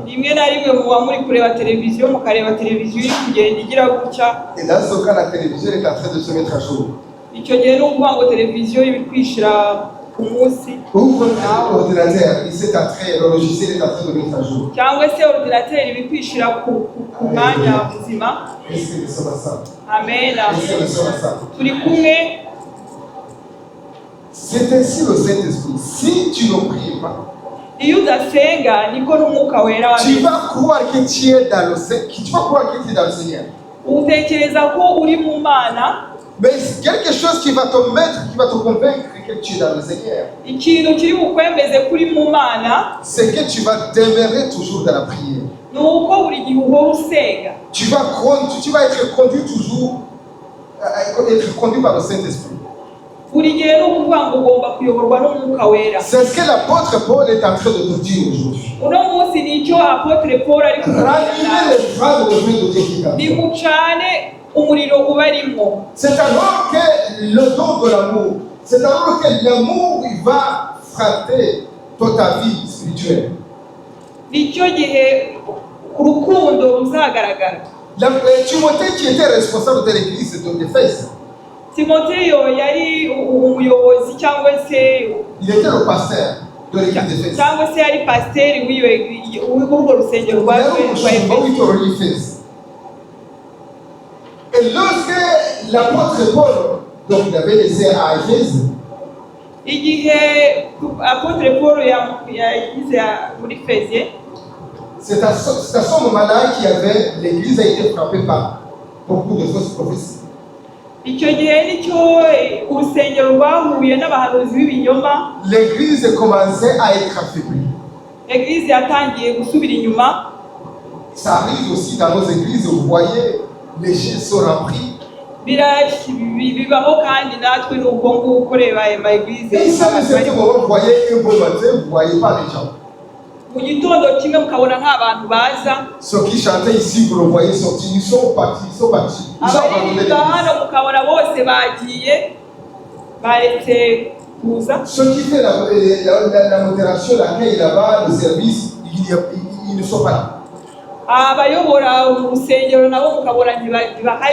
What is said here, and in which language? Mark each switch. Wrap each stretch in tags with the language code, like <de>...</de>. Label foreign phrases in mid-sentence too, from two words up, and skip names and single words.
<rw>Rimwe na rimwe muba muri kureba televiziyo, mukareba televiziyo iri kugenda igira gutya.</rw> <fr>Et dans ce cas, la télévision est en train de se mettre à jour.</fr> <rw>Icyo gihe ni ukuvuga ngo televiziyo iba iri kwishyira ku munsi.</rw> <fr>Ouvre l'ordinateur, le logiciel est en train de mettre à jour.</fr> <rw>Cyangwa se ordinateri iba kwishyira ku mwanya muzima.</rw> <fr>Est-ce que nous sommes ensemble? Amen. Est-ce que nous sommes ensemble?</fr> <rw>Turi kumwe.</rw> <fr>C'est ainsi le Saint-Esprit. Si tu ne pries pas,</fr> <rw>iyo udasenga niko n'umwuka wera</rw> <fr>tu vas croire que tu es dans le Seigneur.</fr> <rw>Utekereza ko uri mu Mana.</rw> <fr>Mais c'est quelque chose qui va te convaincre que tu es dans le Seigneur.</fr> <rw>Ikintu kiri bukwemeze kuri mu Mana,</rw> <fr>c'est que tu vas demeurer toujours dans la prière.</fr> <rw>nuko buri gihe uhora usenga.</rw> <fr>Tu vas être conduit toujours, être conduit par le Saint-Esprit.</fr> <rw>Buri gihe ni ukuvuga ngo ugomba kuyoborwa n'umwuka wera.</rw> <fr>C'est ce que l'apôtre Paul est en train de te dire aujourd'hui.</fr> <rw>Uno munsi nicyo apotre Paul ari</rw> <fr>Ranimer les phrases de Dieu de Dieu qui t'attend.</fr> <rw>Nimucane umuriro ubarimo.</rw> <fr>C'est alors que le don de l'amour, c'est alors que l'amour il va frapper toute ta vie spirituelle.</fr> <rw>Nicyo gihe urukundo ruzagaragara.</rw> <fr>Timothée qui était responsable de l'église d'Éphèse.</fr> <rw>Timoteyo yari umuyobozi cyangwa se</rw> <fr>il était le pasteur de l'église d'Éphèse.</fr> <rw>Cyangwa se yari pasteur w'urwo rusengero rwa Éphèse.</rw> <fr>Et lorsque l'apôtre Paul, donc il avait laissé à Éphèse,</fr> <rw>igihe apotre Paul yagize muri Efesie,</rw> <fr>c'est à ce moment-là l'église a été frappée par beaucoup de fausses prophéties.</fr> <rw>Icyo gihe nicyo urusengero rwahuye n'abahanuzi b'ibinyoma.</rw> <fr>L'église commençait à être affaiblie.</fr> <rw>L'église yatangiye gusubira inyuma.</rw> <fr>Ça arrive aussi dans nos églises, vous voyez, les chaînes sont remplies.</fr> <rw>Bibaho kandi natwe n'ubwo nguko ureba ama église.</rw> <fr>Et ça, vous voyez un beau matin, vous ne voyez pas les gens.</fr> <rw>Mu gitondo kimwe mukabona nk'abantu baza.</rw> <fr>Ceux qui chantaient ici, vous le voyez sortir, ils sont partis.</fr> <rw>Abaririmba hano mukabona bose bagiye baretse kuza.</rw> <fr>Ceux qui font la modération, l'accueil là-bas, le service, ils ne sont pas là.</fr> <rw>Abayobora urusengero nabo mukabona ntibahari.</rw>